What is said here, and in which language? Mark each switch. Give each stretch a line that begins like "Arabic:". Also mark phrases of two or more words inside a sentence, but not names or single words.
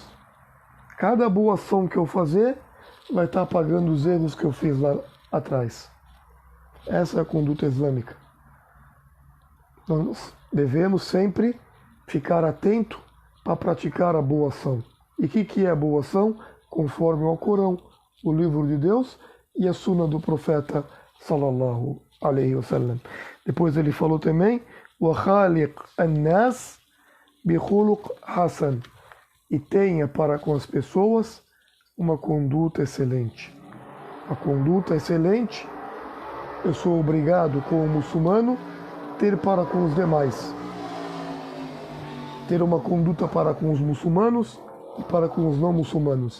Portuguese: Cada boa ação que eu fazer vai estar apagando os erros que eu fiz lá atrás. Essa é a conduta islâmica. Nós devemos sempre ficar atento para praticar a boa ação. E o que é a boa ação? Conforme ao Corão, o livro de Deus e a Sunna do profeta
Arabic: صلى الله عليه وسلم.
Portuguese: Depois ele falou também,
Arabic: وَخَالِقْ النَّاسِ بِخُلُقْ حَسَنٍ.
Portuguese: E tenha para com as pessoas uma conduta excelente. A conduta excelente, eu sou obrigado, como muçulmano, ter para com os demais. Ter uma conduta para com os muçulmanos e para com os não muçulmanos.